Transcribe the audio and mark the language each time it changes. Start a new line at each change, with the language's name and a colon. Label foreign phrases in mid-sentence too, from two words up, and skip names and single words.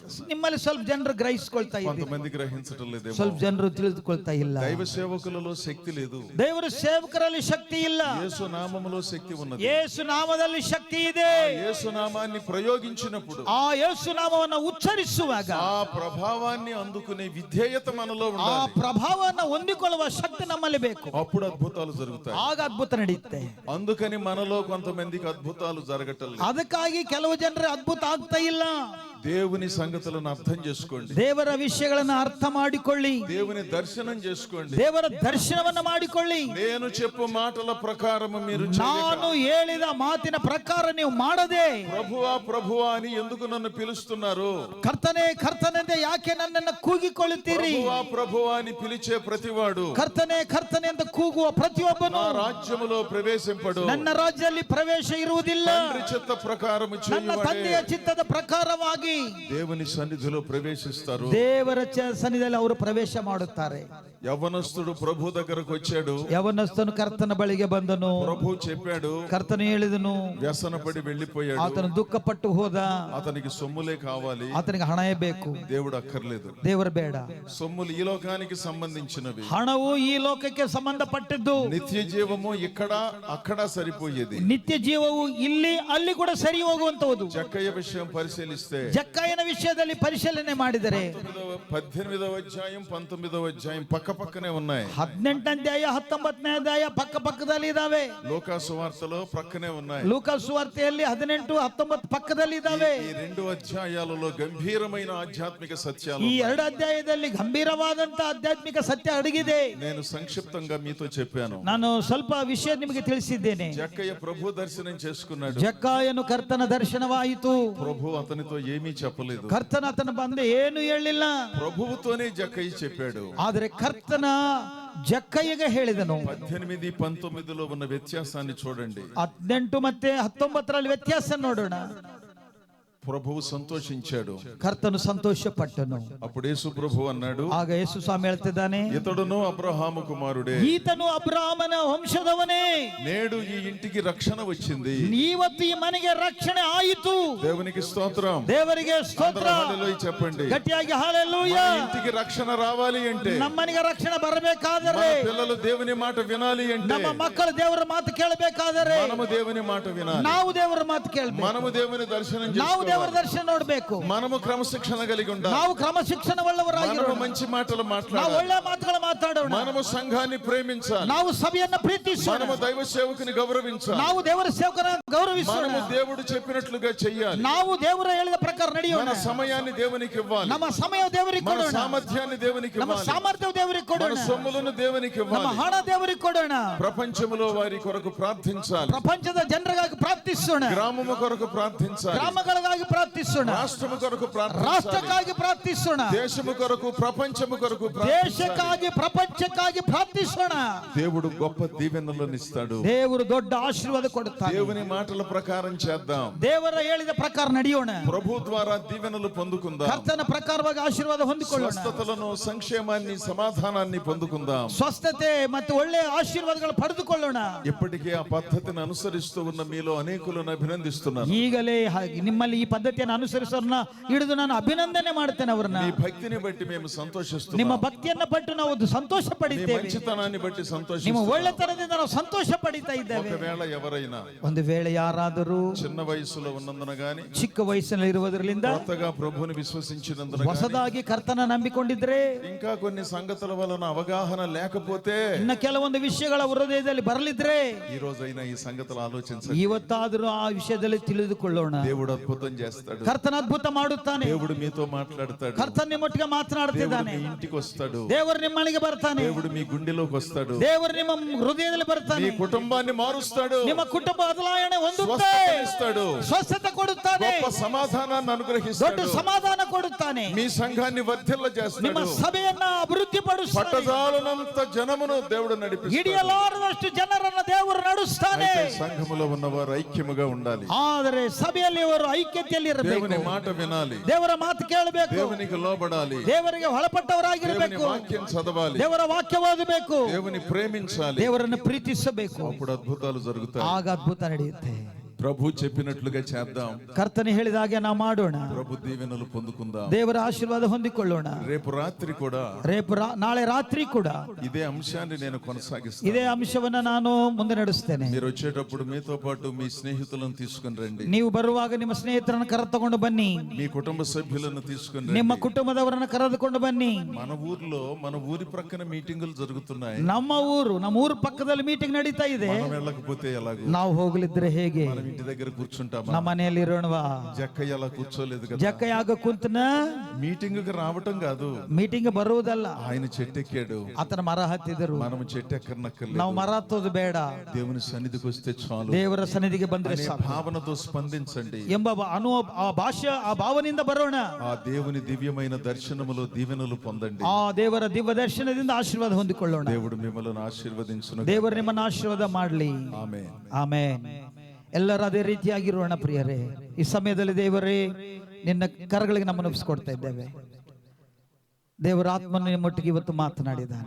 Kannada: ನಿಮ್ಮಲ್ಲಿ ಸ್ವಲ್ಪ ಜನರು ಗ್ರಹಿಸ್ಕೊಳ್ತಾ ಇದ್ದಾರೆ,
Telugu: కొంతమంది గ్రహించడం లేదేమో.
Kannada: ಸ್ವಲ್ಪ ಜನರು ತಿಳಿದುಕೊಳ್ತಾ ಇಲ್ಲ.
Telugu: దైవ సేవకులలో శక్తి లేదు,
Kannada: ದೇವರ ಸೇವಕರಲ್ಲಿ ಶಕ್ತಿ ಇಲ್ಲ.
Telugu: యేసు నామములో శక్తి ఉన్నది.
Kannada: ಯೇಸು ನಾಮದಲ್ಲಿ ಶಕ್ತಿ ಇದೆ.
Telugu: యేసు నామాన్ని ప్రయోగించినప్పుడు,
Kannada: ಆ ಯೇಸು ನಾಮವನ್ನು ಉಚ್ಚರಿಸುವಾಗ
Telugu: ఆ ప్రభావాన్ని అందుకునే విధేయత మనలో
Kannada: ಆ
Telugu: ఉండాలి.
Kannada: ಪ್ರಭಾವವನ್ನು ಹೊಂದಿಕೊಳ್ಳುವ ಹೊಂದುವ ಶಕ್ತಿ ನಮ್ಮಲ್ಲಿ ಬೇಕು.
Telugu: అప్పుడు అద్భుతాలు జరుగుతాయి.
Kannada: ಆಗ ಅದ್ಭುತ ನಡೆಯುತ್ತೆ.
Telugu: అందుకని మనలో కొంతమందికి అద్భుతాలు జరగటం లేదు.
Kannada: ಅದಕ್ಕಾಗಿ ಕೆಲವು ಜನರಿಗೆ ಅದ್ಭುತ ಆಗ್ತಾ ಇಲ್ಲ.
Telugu: దేవుని సంగతులను అర్థం చేసుకోండి.
Kannada: ದೇವರ ವಿಷಯಗಳನ್ನು ಅರ್ಥ ಮಾಡಿಕೊಳ್ಳಿ.
Telugu: దేవుని దర్శనం చేసుకోండి.
Kannada: ದೇವರ ದರ್ಶನವನ್ನು ಮಾಡಿಕೊಳ್ಳಿ.
Telugu: నేను చెప్పు మాటల ప్రకారం మీరు
Kannada: ನಾನು ಹೇಳಿದ ಮಾತಿನ ಪ್ರಕಾರ ನೀವು ಮಾಡದೆ
Telugu: ప్రభువా ప్రభువా అని ఎందుకు నన్ను పిలుస్తున్నారు?
Kannada: ಕರ್ತನೇ ಕರ್ತನೆಂದೇ ಯಾಕೆ ನನ್ನನ್ನು ಕೂಗಿಕೊಳ್ಳುತ್ತೀರಿ?
Telugu: ప్రభువా ప్రభువా అని పిలిచే ప్రతివాడు
Kannada: ಕರ್ತನೇ ಕರ್ತನೆ ಎಂದು ಕೂಗುವ ಪ್ರತಿಯೊಬ್ಬನು
Telugu: నా రాజ్యములో ప్రవేశింపడు.
Kannada: ನನ್ನ ರಾಜ್ಯದಲ್ಲಿ ಪ್ರವೇಶ ಇರುವುದಿಲ್ಲ.
Telugu: తండ్రి చిత్త ప్రకారం
Kannada: ನನ್ನ ತಂದೆಯ ಚಿತ್ತದ ಪ್ರಕಾರವಾಗಿ
Telugu: దేవుని సన్నిధిలో ప్రవేశిస్తారు.
Kannada: ದೇವರ ಸನ್ನಿಧಿಯಲ್ಲಿ ಅವರು ಪ್ರವೇಶ ಮಾಡುತ್ತಾರೆ.
Telugu: యవ్వనస్తుడు ప్రభు దగ్గరకు వచ్చాడు.
Kannada: ಯೌವನಸ್ಥನು ಕರ್ತನ ಬಳಿಗೆ ಬಂದನು.
Telugu: ప్రభు చెప్పాడు,
Kannada: ಕರ್ತನು ಹೇಳಿದನು,
Telugu: వ్యసనపడి వెళ్ళిపోయాడు.
Kannada: ಆತನು ದುಃಖಪಟ್ಟು ಹೋದ.
Telugu: అతనికి సొమ్ములే కావాలి,
Kannada: ಆತನಿಗೆ ಹಣವೇ ಬೇಕು.
Telugu: దేవుడు అక్కర్లేదు.
Kannada: ದೇವರು ಬೇಡ.
Telugu: సొమ్ములు ఈ లోకానికి సంబంధించినవి,
Kannada: ಹಣವು ಈ ಲೋಕಕ್ಕೆ ಸಂಬಂಧಪಟ್ಟಿದ್ದು.
Telugu: నిత్య జీవము ఇక్కడ అక్కడ సరిపోయేది.
Kannada: ನಿತ್ಯ ಜೀವವು ಇಲ್ಲಿ ಅಲ್ಲಿ ಕೂಡ ಸರಿ ಹೋಗುವಂತದ್ದು.
Telugu: జక్కయ్య విషయం పరిశీలిస్తే
Kannada: ಜಕ್ಕಯ್ಯನ ವಿಷಯದಲ್ಲಿ ಪರಿಶೀಲನೆ ಮಾಡಿದರೆ
Telugu: 18వ అధ్యాయం 19వ అధ్యాయం పక్క పక్కనే ఉన్నాయి.
Kannada: 18ನೇ ಅಧ್ಯಾಯ 19ನೇ ಅಧ್ಯಾಯ ಪಕ್ಕ ಪಕ್ಕದಲ್ಲಿ ಇದಾವೆ.
Telugu: ಲೋಕ ಸುವಾರ್ತೆలో ప్రక్కనే ఉన్నాయి.
Kannada: ಲೂಕ ಸುವಾರ್ತೆಯಲ್ಲಿ 18, 19 ಪಕ್ಕದಲ್ಲಿ ಇದಾವೆ.
Telugu: ఈ రెండు అధ్యాయాలలో గంభీరమైన ఆధ్యాత్మిక సత్యాలు.
Kannada: ಈ ಎರಡು ಅಧ್ಯಾಯದಲ್ಲಿ ಗಂಭೀರವಾದಂತ ಆಧ್ಯಾತ್ಮಿಕ ಸತ್ಯ ಅಡಗಿದೆ.
Telugu: నేను సంక్షిప్తంగా మీతో చెప్పాను.
Kannada: ನಾನು ಸ್ವಲ್ಪ ವಿಷಯ ನಿಮಗೆ ತಿಳಿಸಿದ್ದೇನೆ.
Telugu: జక్కయ్య ప్రభు దర్శనం చేసుకున్నాడు.
Kannada: ಜಕ್ಕಾಯನು ಕರ್ತನ ದರ್ಶನವಾಯಿತು.
Telugu: ప్రభు అతనితో ఏమీ చెప్పలేదు.
Kannada: ಕರ್ತನ ಆತನ ಬಂದು ಏನು ಹೇಳಿಲ್ಲ.
Telugu: ప్రభువుతోనే జక్కయ్య చెప్పాడు.
Kannada: ಆದರೆ ಕರ್ತನ ಜಕ್ಕಯ್ಯಗೆ ಹೇಳಿದನು.
Telugu: 18, 19లో ఉన్న వ్యత్యాసాన్ని చూడండి.
Kannada: 18 ಮತ್ತೆ 19ರಲ್ಲಿ ವ್ಯತ್ಯಾಸ ನೋಡೋಣ.
Telugu: ప్రభువు సంతోషించాడు.
Kannada: ಕರ್ತನು ಸಂತೋಷಪಟ್ಟನು.
Telugu: అప్పుడు యేసు ప్రభు అన్నాడు,
Kannada: ಆಗ ಯೇಸು ಸ್ವಾಮಿ ಹೇಳ್ತಿದ್ದಾನೆ,
Telugu: ఇతడును అబ్రహాము కుమారుడే,
Kannada: ಈತನು ಅಬ್ರಹಾಮನ ವಂಶದವನೇ.
Telugu: నేడు ఈ ఇంటికి రక్షణ వచ్చింది.
Kannada: ಇವತ್ತು ಈ ಮನೆಗೆ ರಕ್ಷಣೆ ಆಯಿತು.
Telugu: దేవునికి స్తోత్రం.
Kannada: ದೇವರಿಗೆ ಸ್ತೋತ್ರ.
Telugu: హల్లెలూయా చెప్పండి.
Kannada: ಗಟ್ಟಿಯಾಗಿ హల్లెలూయా.
Telugu: మన ఇంటికి రక్షణ రావాలి అంటే,
Kannada: ನಮ್ಮನಿಗೆ ರಕ್ಷಣೆ ಬರಬೇಕಾದರೆ,
Telugu: మన పిల్లలు దేవుని మాట వినాలి అంటే,
Kannada: ನಮ್ಮ ಮಕ್ಕಳು ದೇವರ ಮಾತು ಕೇಳಬೇಕಾದರೆ
Telugu: మనము దేవుని మాట వినాలి.
Kannada: ನಾವು ದೇವರ ಮಾತು ಕೇಳಬೇಕು.
Telugu: మనము దేవుని దర్శనం
Kannada: ನಾವು
Telugu: చేసుకోవాలి.
Kannada: ದೇವರ ದರ್ಶನ ನೋಡಬೇಕು.
Telugu: మనము క్రమశిక్షణ కలిగి ఉండాలి.
Kannada: ನಾವು ಕ್ರಮಶಿಕ್ಷಣವುಳ್ಳವರಾಗಿರೋಣ.
Telugu: మనము మంచి మాటలు
Kannada: ನಾವು
Telugu: మాట్లాడాలి.
Kannada: ಒಳ್ಳೆ ಮಾತುಗಳು ಮಾತಾಡೋಣ.
Telugu: మనము సంఘాన్ని ప్రేమించాలి.
Kannada: ನಾವು ಸಭೆಯನ್ನು ಪ್ರೀತಿಸೋಣ.
Telugu: మనము దైవ సేవకుని గౌరవించాలి.
Kannada: ನಾವು ದೇವರ ಸೇವಕರನ್ನು ಗೌರವಿಸೋಣ.
Telugu: మనము దేవుడు చెప్పినట్లుగా చెయ్యాలి.
Kannada: ನಾವು ದೇವರ ಹೇಳಿದ ಪ್ರಕಾರ ನಡೆಯೋಣ.
Telugu: మన సమయాన్ని దేవునికి ఇవ్వాలి.
Kannada: ನಮ್ಮ ಸಮಯ ದೇವರಿಗೆ
Telugu: మన
Kannada: ಕೊಡೋಣ.
Telugu: సామర్థ్యాన్ని దేవునికి
Kannada: ನಮ್ಮ
Telugu: ఇవ్వాలి.
Kannada: ಸಾಮರ್ಥ್ಯ ದೇವರಿಗೆ
Telugu: మన
Kannada: ಕೊಡೋಣ.
Telugu: సొమ్ములను దేవునికి
Kannada: ನಮ್ಮ
Telugu: ఇవ్వాలి.
Kannada: ಹಣ ದೇವರಿಗೆ ಕೊಡೋಣ.
Telugu: ప్రపంచములో వారి కొరకు ప్రార్థించాలి.
Kannada: ಪ್ರಪಂಚದ ಜನರಿಗಾಗಿ ಪ್ರಾರ್ಥಿಸೋಣ.
Telugu: గ్రామము కొరకు ప్రార్థించాలి.
Kannada: ಗ್ರಾಮಗಳಿಗಾಗಿ ಪ್ರಾರ್ಥಿಸೋಣ.
Telugu: రాష్ట్రము కొరకు ప్రార్థించాలి.
Kannada: ರಾಷ್ಟ್ರಕ್ಕಾಗಿ ಪ್ರಾರ್ಥಿಸೋಣ.
Telugu: దేశము కొరకు ప్రపంచము కొరకు ప్రార్థించాలి.
Kannada: ದೇಶಕ್ಕಾಗಿ ಪ್ರಪಂಚಕ್ಕಾಗಿ ಪ್ರಾರ್ಥಿಸೋಣ.
Telugu: దేవుడు గొప్ప దీవెనలను ఇస్తాడు.
Kannada: ದೇವರು ದೊಡ್ಡ ಆಶೀರ್ವಾದ ಕೊಡುತ್ತಾನೆ.
Telugu: దేవుని మాటల ప్రకారం చేద్దాం.
Kannada: ದೇವರ ಹೇಳಿದ ಪ್ರಕಾರ ನಡೆಯೋಣ.
Telugu: ప్రభు ద్వారా దీవెనలు పొందుకుందాం.
Kannada: ಕರ್ತನ ಪ್ರಕಾರವಾಗಿ ಆಶೀರ್ವಾದ ಹೊಂದಿಕೊಳ್ಳೋಣ.
Telugu: స్వస్థతలను, సంక్షేమాన్ని, సమాధానాన్ని పొందుకుందాం.
Kannada: ಸ್ವಸ್ಥತೆ ಮತ್ತು ಒಳ್ಳೆಯ ಆಶೀರ್ವಾದಗಳು ಪಡೆದುಕೊಳ್ಳೋಣ.
Telugu: ఇప్పటికే ఆ పద్ధతిని అనుసరిస్తూ ఉన్న మీలో అనేకులను అభినందిస్తున్నాను.
Kannada: ಈಗಲೇ ನಿಮ್ಮಲ್ಲಿ ಈ ಪದ್ಧತಿಯನ್ನು ಅನುಸರಿಸೋರನ್ನ ಹಿಡಿದು ನಾನು ಅಭಿನಂದನೆ ಮಾಡ್ತೇನೆ. ಅವರನ್ನ
Telugu: మీ భక్తిని బట్టి మేము సంతోషిస్తున్నాం.
Kannada: ನಿಮ್ಮ ಭಕ್ತಿಯನ್ನ ಪಟ್ಟು ನಾವು ಸಂತೋಷ
Telugu: మీ
Kannada: ಪಡಿದ್ದೇವೆ.
Telugu: మంచితనాన్ని బట్టి
Kannada: ನಿಮ್ಮ
Telugu: సంతోషిస్తున్నాం.
Kannada: ಒಳ್ಳೆತನದಿಂದ ನಾವು ಸಂತೋಷ ಪಡಿತಾ ಇದ್ದೇವೆ.
Telugu: ఒకవేళ ఎవరైనా
Kannada: ಒಂದು ವೇಳೆ ಯಾರಾದರೂ
Telugu: చిన్న వయసులో ఉన్నందున గాని,
Kannada: ಚಿಕ್ಕ ವಯಸ್ಸಿನಲ್ಲಿ ಇರುವುದರಿಂದ
Telugu: కొత్తగా ప్రభువుని విశ్వసించినందున గాని,
Kannada: ಹೊಸದಾಗಿ ಕರ್ತನ ನಂಬಿಕೊಂಡಿದ್ರೆ,
Telugu: ఇంకా కొన్ని సంగతుల వలన అవగాహన లేకపోతే,
Kannada: ಇನ್ನ ಕೆಲವೊಂದು ವಿಷಯಗಳ ಹೃದಯದಲ್ಲಿ ಬರಲಿದ್ರೆ,
Telugu: ఈ రోజైనా ఈ సంగతులు ఆలోచించండి.
Kannada: ಇವತ್ತಾದರೂ ಆ ವಿಷಯದಲ್ಲಿ ತಿಳಿದುಕೊಳ್ಳೋಣ.
Telugu: దేవుడు అద్భుతం చేస్తాడు.
Kannada: ಕರ್ತನ ಅದ್ಭುತ ಮಾಡುತ್ತಾನೆ.
Telugu: దేవుడు మీతో మాట్లాడతాడు.
Kannada: ಕರ್ತನ ನಿಮ್ಮೊಟ್ಟಿಗೆ
Telugu: దేవుడు
Kannada: ಮಾತನಾಡುತ್ತಿದ್ದಾನೆ.
Telugu: మీ ఇంటికి వస్తాడు.
Kannada: ದೇವರು ನಿಮ್ಮನಿಗೆ ಬರ್ತಾನೆ.
Telugu: దేవుడు మీ గుండెలోకి వస్తాడు.
Kannada: ದೇವರು ನಿಮ್ಮ ಹೃದಯದಲ್ಲಿ
Telugu: మీ
Kannada: ಬರ್ತಾನೆ.
Telugu: కుటుంబాన్ని మారుస్తాడు.
Kannada: ನಿಮ್ಮ ಕುಟುಂಬ ಬದಲಾವಣೆ ಹೊಂದುತ್ತೆ.
Telugu: స్వస్థతనిస్తాడు.
Kannada: ಸ್ವಸ್ಥತೆ ಕೊಡುತ್ತಾನೆ.
Telugu: గొప్ప సమాధానాన్ని
Kannada: ದೊಡ್ಡ
Telugu: అనుగ్రహిస్తాడు.
Kannada: ಸಮಾಧಾನ ಕೊಡುತ್ತಾನೆ.
Telugu: మీ సంఘాన్ని వర్ధిల్ల
Kannada: ನಿಮ್ಮ
Telugu: చేస్తాడు.
Kannada: ಸಭೆಯನ್ನ ಅಭಿವೃದ್ಧಿ ಪಡಿಸುತ್ತಾನೆ.
Telugu: పట్టజాలనంత జనమును దేవుడు నడిపిస్తాడు.
Kannada: ಹಿಡಿಯಲಾರದಷ್ಟು ಜನರನ್ನ ದೇವರು ನಡೆಸ್ತಾನೆ.
Telugu: అయితే సంఘములో ఉన్నవారు ఐక్యముగా ఉండాలి.
Kannada: ಆದರೆ ಸಭೆಯಲ್ಲಿ ಅವರು ಐಕ್ಯತೆಯಲ್ಲಿ
Telugu: దేవుని
Kannada: ಇರಬೇಕು.
Telugu: మాట వినాలి.
Kannada: ದೇವರ ಮಾತು ಕೇಳಬೇಕು.
Telugu: దేవునికి లోబడాలి.
Kannada: ದೇವರಿಗೆ
Telugu: దేవుని
Kannada: ಒಳಪಟ್ಟವರಾಗಿರಬೇಕು.
Telugu: వాక్యం చదవాలి.
Kannada: ದೇವರ ವಾಕ್ಯ ಓದಬೇಕು.
Telugu: దేవుని ప్రేమించాలి.
Kannada: ದೇವರನ್ನು ಪ್ರೀತಿಸಬೇಕು.
Telugu: అప్పుడు అద్భుతాలు జరుగుతాయి.
Kannada: ಆಗ ಅದ್ಭುತ ನಡೆಯುತ್ತೆ.
Telugu: ప్రభు చెప్పినట్లుగా చేద్దాం.
Kannada: ಕರ್ತನೆ ಹೇಳಿದ ಹಾಗೆ ನಾವು ಮಾಡೋಣ.
Telugu: ప్రభు దీవెనలు పొందుకుందాం.
Kannada: ದೇವರ ಆಶೀರ್ವಾದ ಹೊಂದಿಕೊಳ್ಳೋಣ.
Telugu: రేపు రాత్రి కూడా
Kannada: ನಾಳೆ ರಾತ್ರಿ ಕೂಡ
Telugu: ఇదే అంశాన్ని నేను కొనసాగిస్తాను.
Kannada: ಇದೇ ಅಂಶವನ್ನ ನಾನು ಮುಂದೆ ನಡೆಸ್ತೇನೆ.
Telugu: మీరు వచ్చేటప్పుడు మీతో పాటు మీ స్నేహితులను తీసుకుని రండి.
Kannada: ನೀವು ಬರುವಾಗ ನಿಮ್ಮ ಸ್ನೇಹಿತರನ್ನು ಕರೆದುಕೊಂಡು ಬನ್ನಿ.
Telugu: మీ కుటుంబ సభ్యులను తీసుకుని
Kannada: ನಿಮ್ಮ
Telugu: రండి.
Kannada: ಕುಟುಂಬದವರನ್ನು ಕರೆದುಕೊಂಡು ಬನ್ನಿ.
Telugu: మన ఊరి ప్రక్కన మీటింగులు జరుగుతున్నాయి.
Kannada: ನಮ್ಮ ಊರು ಪಕ್ಕದಲ್ಲಿ ಮೀಟಿಂಗ್ ನಡೀತಾ ಇದೆ.
Telugu: మనం వెళ్ళకపోతే ఎలాగో?
Kannada: ನಾವು ಹೋಗಲಿದ್ರೆ ಹೇಗೆ?
Telugu: మనం ఇంటి దగ్గర కూర్చుంటామా?
Kannada: ನಮ್ಮ ಮನೆಯಲ್ಲಿ ಇರೋಣವಾ?
Telugu: జక్కయ్య అలా కూర్చోలేదు కదా.
Kannada: ಜಕ್ಕಯ್ಯ ಆಗ ಕುಂತನ
Telugu: మీటింగ్ కి రావటం కాదు,
Kannada: ಮೀಟಿಂಗ್ ಬರುವುದಲ್ಲ.
Telugu: ఆయన చెట్టెక్కాడు,
Kannada: ಆತನ ಮರ ಹತ್ತಿದರು.
Telugu: మనం చెట్టెక్కనక్కర్లేదు.
Kannada: ನಾವು ಮರ ಹತ್ತೋದು ಬೇಡ,
Telugu: దేవుని సన్నిధికి వస్తే చాలు.
Kannada: ದೇವರ ಸನ್ನಿಧಿಗೆ ಬಂದ್ರೆ
Telugu: అనే
Kannada: ಸಾಕು
Telugu: భావనతో స్పందించండి.
Kannada: ಎಂಬ ಆ ಭಾವನೆಯಿಂದ ಬರೋಣ.
Telugu: ఆ దేవుని దివ్యమైన దర్శనములో దీవెనలు పొందండి.
Kannada: ಆ ದೇವರ ದಿವ್ಯ ದರ್ಶನದಿಂದ ಆಶೀರ್ವಾದ ಹೊಂದಿಕೊಳ್ಳೋಣ.
Telugu: దేవుడు మిమ్మల్ని ఆశీర్వదించును.
Kannada: ದೇವರು ನಿಮ್ಮನ್ನು ಆಶೀರ್ವಾದ ಮಾಡಲಿ. ಆಮೆನ್. ಆಮೆನ್. ಎಲ್ಲರೂ ಅದೇ ರೀತಿಯಾಗಿರೋಣ ಪ್ರಿಯರೇ. ಈ ಸಮಯದಲ್ಲಿ ದೇವರೇ ನಿನ್ನ ಕರಗಳಿಗೆ ನಮ್ಮನ್ನು ಒಪ್ಪಿಸಿಕೊಡ್ತಾ ಇದ್ದೇವೆ. ದೇವರ ಆತ್ಮನು ನಿಮ್ಮೊಟ್ಟಿಗೆ ಇವತ್ತು ಮಾತನಾಡಿದ್ದಾನೆ.